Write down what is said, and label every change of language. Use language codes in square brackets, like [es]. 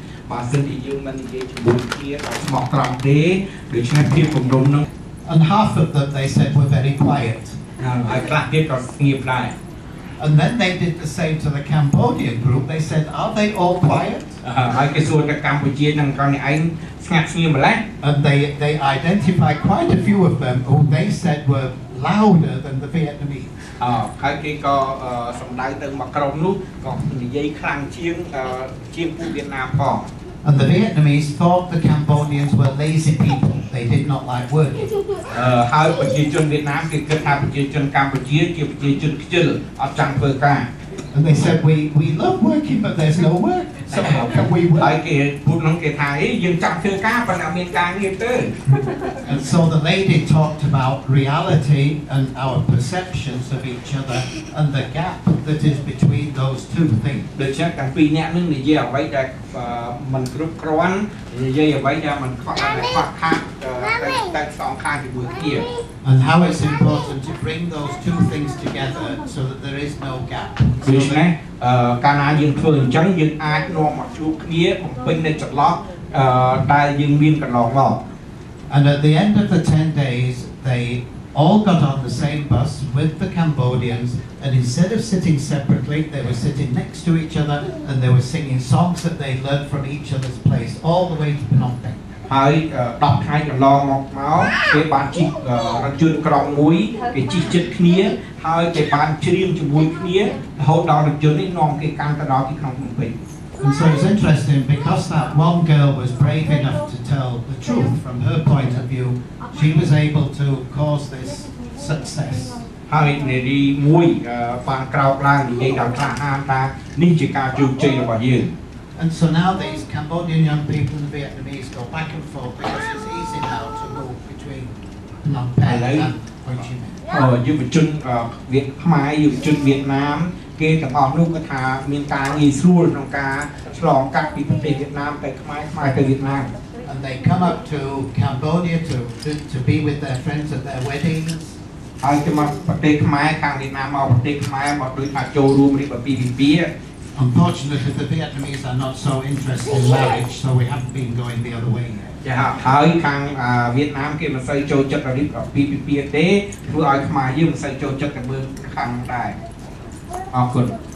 [km] បើសិនជាយើងមិននិយាយជាមួយគ្នាដោយស្មោះត្រង់ទេដូច្នេះភាពគំនុំនឹង [en] And half of them, they said, were very quiet. [km] ហើយខ្លះទៀតក៏ស្ងៀមដែរ [en] And then they did the same to the Cambodian group. They said, are they all quiet? [km] ហើយគេសួរទៅកម្ពុជានឹងកនឯងស្ងាត់ស្ងៀមម្ល៉េះ [en] And they identified quite a few of them who they said were louder than the Vietnamese. [km] ហើយគេក៏សំដៅទៅមកក្រុមនោះក៏និយាយខ្លាំងជាងពួកវៀតណាមផង [en] And the Vietnamese thought the Cambodians were lazy people. They did not like working. [km] ហើយប្រជាជនវៀតណាមគេគិតថាប្រជាជនកម្ពុជាជាប្រជាជនខ្ជិលអត់ចង់ធ្វើការ [en] And they said, we love working, but there's no work. So how can we work? [km] ហើយគេ [th] พูด [km] នឹងគេថាយើងចង់ធ្វើការប៉ុន្តែអត់មានការងារទេ [en] And so the lady talked about reality and our perceptions of each other and the gap that is between those two things. [km] ដូច្នេះទាំងពីរអ្នកនឹងនិយាយអ្វីដែលមិនគ្រប់គ្រាន់និយាយអ្វីដែលមិនខ្វះខាតតែសងខាងជាមួយគ្នា [en] And how it's important to bring those two things together so that there is no gap. [km] ដូច្នេះកាលណាយើងធ្វើអញ្ចឹងយើងអាចនាំមកជួបគ្នាបំពេញនៅចន្លោះដែលយើងមានកន្លងមក [en] And at the end of the 10 days, they all got on the same bus with the Cambodians, and instead of sitting separately, they were sitting next to each other, and they were singing songs that they learned from each other's place, all the way to Phnom Penh. [km] ហើយ10ថ្ងៃកន្លងមកគេបានជិះរថយន្តក្រុងមួយគេជិះជិតគ្នាហើយគេបានច្រៀងជាមួយគ្នារហូតដល់រថយន្តនេះនាំគេកាន់ទៅដល់ទីក្រុងភ្នំពេញ [en] And so it's interesting because that one girl was brave enough to tell the truth from her point of view, she was able to cause this success. [km] ហើយនារីមួយបានក្រោកឡើងនិយាយដល់ក្លាហានថានេះជាការជោគជ័យរបស់យើង [en] And so now these Cambodian young people and Vietnamese go back and forth because it's easy now to move between Phnom Penh Hello. and Ho Chi Minh. [km] យុវជនវៀតខ្មែរយុវជនវៀតណាមគេទាំងអស់នោះគាត់ថាមានការងាយស្រួលក្នុងការឆ្លងកាត់ពីប្រទេសវៀតណាមទៅខ្មែរខ្មែរទៅវៀតណាម [en] And they come up to Cambodia to be with their friends at their weddings. [km] ហើយទៅមកប្រទេសខ្មែរខាងវៀតណាមមកប្រទេសខ្មែរមកដូចថាចូលរួមរៀបអាពាហ៍ពិពាហ៍ [en] Unfortunately, the Vietnamese are not so interested in marriage, so we haven't been going the other way yet. [km] ចាហើយខាងវៀតណាមគេមិនសូវចូលចិត្តរៀបអាពាហ៍ពិពាហ៍ទេធ្វើឲ្យខ្មែរយើងមិនសូវចូលចិត្តទៅមើលខាងដែរអរគុណ